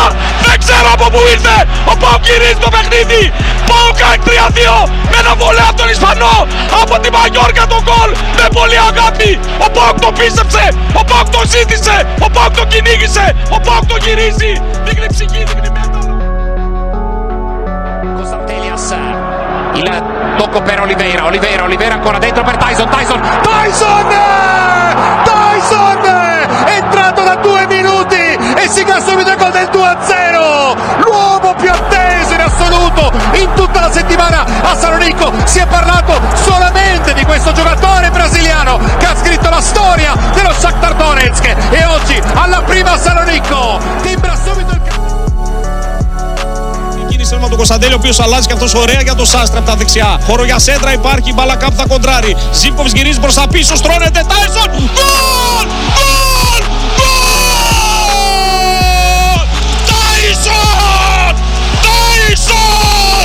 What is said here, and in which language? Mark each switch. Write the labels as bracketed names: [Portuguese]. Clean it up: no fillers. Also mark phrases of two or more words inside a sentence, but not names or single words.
[Greek] Δεν ξέρω από πού ήρθε. Ο ΠΑΟΚ γυρίζει το παιχνίδι. ΠΑΟΚ κάνει 3-2 με ένα βολέ από τον Ισπανό. Από τη Μαγιόρκα το γκολ με πολύ αγάπη. Ο ΠΑΟΚ το πίστεψε. Ο ΠΑΟΚ το ζήτησε. Ο ΠΑΟΚ το κυνήγησε. Ο ΠΑΟΚ το γυρίζει. Δείχνει ψυχή, δείχνει μέταλλο. [Italian] Il tocco per Oliveira ancora dentro per Tyson, è entrato da 2 minuti e si subito il gol del 2-0, l'uomo più atteso in assoluto in tutta la settimana a Salonico. Si è parlato solamente di questo giocatore brasiliano che ha scritto la storia dello Shakhtar Donetsk e oggi alla prima Salonico timbra subito il [Greek] του Κωνσταντέλη, ο οποίος αλλάζει και αυτός ωραία για το Σάστρα από τα δεξιά. Χώρο για σέντρα υπάρχει, μπάλα κάπου θα κοντράρει. Ζίβκοβιτς γυρίζει προς τα πίσω, στρώνεται. Τάισον! Γκολ! Γκολ! Γκολ! Τάισον! Τάισον!